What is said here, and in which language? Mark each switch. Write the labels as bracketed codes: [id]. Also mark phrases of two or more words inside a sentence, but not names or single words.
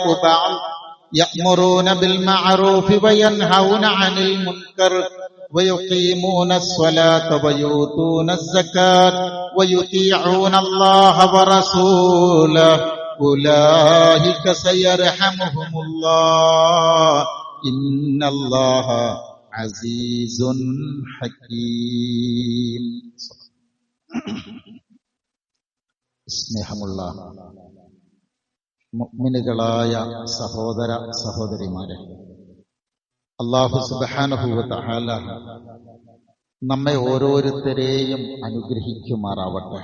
[ar] بعض يأمرون بالمعروف وينهون عن المنكر ويقيمون الصلاة ويؤتون الزكاة ويطيعون الله ورسوله أولئك سيرحمهم الله إن الله عزيز حكيم. [ml] സ്നേഹമുള്ള മുഅ്മിനുകളായ സഹോദര സഹോദരിമാരെ, [ar] الله سبحانه وتعالى [ml] നമ്മെ ഓരോരുത്തരെയും അനുഗ്രഹിക്കുമാറാവട്ടെ.